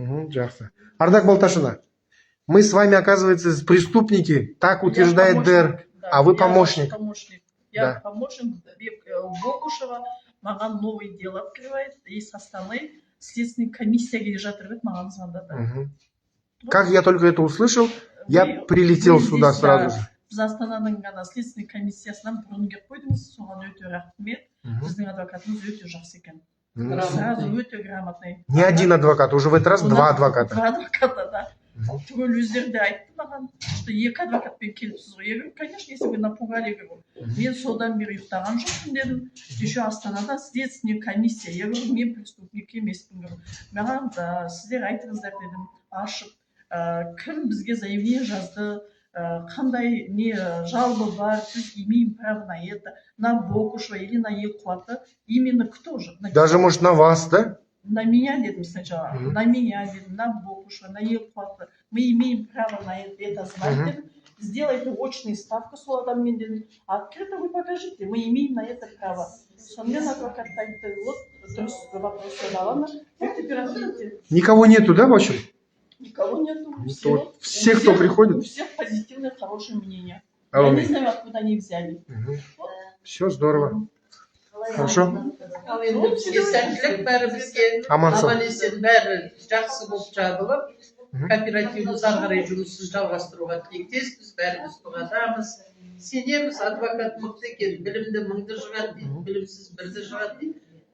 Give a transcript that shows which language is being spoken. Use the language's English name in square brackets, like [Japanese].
[Kazakh] Жақсы. [Russian] Ардақ Балташина, мы с вами, оказывается, преступники, так утверждает ДЭР, а вы помощник. Я помощник Бокушева. Маған новое дело открывает. И с Астаны следственная комиссия [Kazakh] келе жатыр деп маған звондады. [Russian] Как я только это услышал, я прилетел сюда сразу же. [Kazakh] Біз Астананың ғана следственный комиссиясынан бұрын келіп қойдыңыз, соған өте рахмет. Біздің адвокатымыз өте жақсы екен. [Russian] Сразу [Kazakh] өте [Russian] грамотный. Не один адвокат, уже в этот раз два адвоката. Два адвоката, да. [Kazakh] Түгел өздері де айтты маған, [Russian] что [Kazakh] екі адвокатпен келіпсіз ғой. [Russian] Я говорю, конечно, если вы напугали, [Kazakh] мен содан бері ұйықтаған жоқпын дедім. [Russian] Еще Астанада следственный комиссия. Я говорю, [Kazakh] мен преступник емеспін. Маған сіздер айтыңыздар дедім, ашып. Кім бізге заявление жазды, қандай не жалобы бар, сіз [Russian] имеем право на это, на Бокушева или на Елқуатты. Именно кто же? Даже, может, на вас, да? На меня, [Kazakh] дедім [Russian] сначала, на меня, дедім, на Бокушева, на Елқуатты. Мы имеем право на это знать, дедім. Сделайте очные ставки [Kazakh] с адаммен, дедім. [Russian] Открыто вы покажите, мы имеем на это право. [Kazakh] Сонымен адвокат айтты, [Russian] вот, дұрыс вопрос задала, теперь ответьте. Никого нету, да, в общем? Никого нету. Все, кто приходит? У всех позитивное, хорошее мнение. Я не знаю, откуда они взяли. Все здорово. Хорошо. [Kazakh] Ал енді бізге сәттілік, бәрі бізге Амансың. аман-есен, бәрі жақсы болып жабылып, кооперативіміз ары қарай жұмысын жалғастыруға тілектеспіз, бәріміз дұғадамыз. Сенеміз, адвокат мықты екен, білімді мыңды жығады дейді, білімсіз бірді жығады дейді.